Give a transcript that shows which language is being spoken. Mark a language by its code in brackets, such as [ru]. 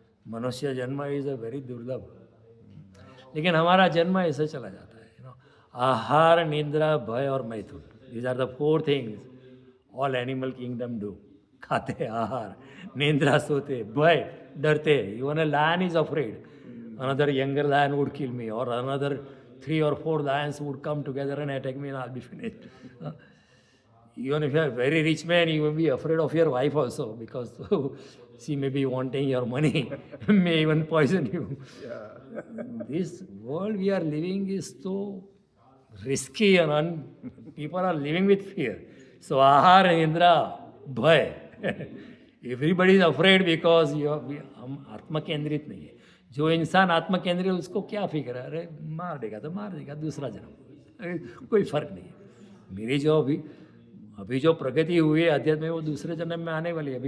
[hi] मनुष्य जन्म is a very दुर्लभ। लेकिन हमारा जन्म ऐसे चला जाता है, आहार, निंद्रा, भय और मैथुन, [en] These are the 4 things all animal kingdom do. [hi] खाते, आहार, निंद्रा, सोते, भय, डरते। [en] Even a lion is afraid, another younger lion would kill me और another 3 or 4 lions would come together and attack me and I'll be finished. Even if you are a very rich man, you will be afraid of your wife also because she may be wanting your money, may even poison you. This world we are living is so risky and people are living with fear. So ahar, nindra, bhay. Everybody is afraid because [hi] हम आत्मा केंद्रित नहीं है। जो इंसान आत्मा केंद्रित उसको क्या फिक्र है, अरे मार देगा तो मार देगा, दूसरा जन्म, कोई फर्क नहीं है। मेरी जो अभी जो प्रगति हुई है अध्यात्म में, वो दूसरे जन्म में आने वाली है।